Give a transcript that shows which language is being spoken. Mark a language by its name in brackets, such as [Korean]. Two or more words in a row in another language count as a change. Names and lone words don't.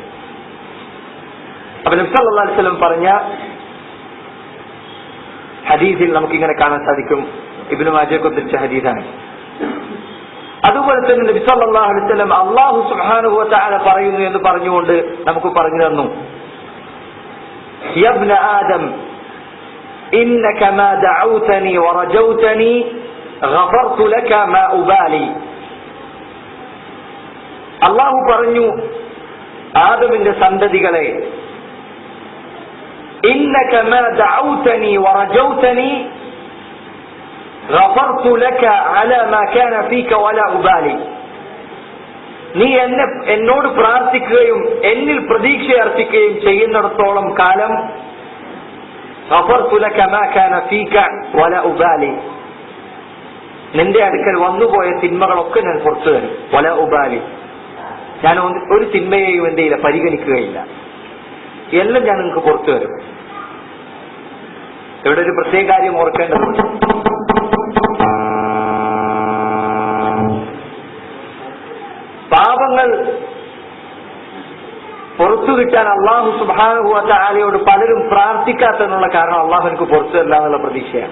[Malayalam] അപ്പൊ നബി [Arabic] صلى الله عليه وسلم [Malayalam] പറഞ്ഞ ഹദീസിൽ നമുക്കിങ്ങനെ കാണാൻ സാധിക്കും. ഇബ്നു മാജഹ് ഉദ്ധരിച്ച ഹദീസാണ്. അതുപോലെ തന്നെ നബി [Arabic] صلى الله عليه وسلم الله سبحانه وتعالى [Malayalam] പറയുന്നു എന്ന് പറഞ്ഞുകൊണ്ട് നമുക്ക് പറഞ്ഞു തന്നു, [Arabic] يا ابن آدم إنك ما دعوتني ورجوتني غفرت لك ما أبالي. [Malayalam] അല്ലാഹു പറഞ്ഞു ആദമിന്റെ സന്തതികളെ, [Arabic] إنك ما دعوتني ورجوتني غفرت لك على ما كان فيك ولا أبالي. [Malayalam] നീ എന്നോട് പ്രാർത്ഥിക്കുകയും എന്നിൽ പ്രതീക്ഷ അർപ്പിക്കുകയും ചെയ്യുന്നിടത്തോളം കാലം [Arabic] غفرت لك ما كان فيك ولا أبالي, [Malayalam] നിന്റെ അടുക്കൽ വന്നുപോയ തിന്മകളൊക്കെ ഞാൻ പുറത്തു തരും. [Arabic] ولا أبالي, [Malayalam] ഞാൻ ഒരു തിന്മയെയും എന്ത് ചെയ്യില്ല, പരിഗണിക്കുകയില്ല, എല്ലാം ഞാൻ നിങ്ങൾക്ക് പുറത്തു തരും. ഇവിടെ ഒരു പ്രത്യേക കാര്യം ഓർക്കേണ്ടതുണ്ട്. പാപങ്ങൾ പുറത്തു കിട്ടാൻ അല്ലാഹു [Arabic] سبحانه وتعالى [Malayalam] പലരും പ്രാർത്ഥിക്കാത്തതിനുള്ള കാരണം അല്ലാഹു എനിക്ക് പുറത്തു തരില്ല എന്നുള്ള പ്രതീക്ഷയാണ്.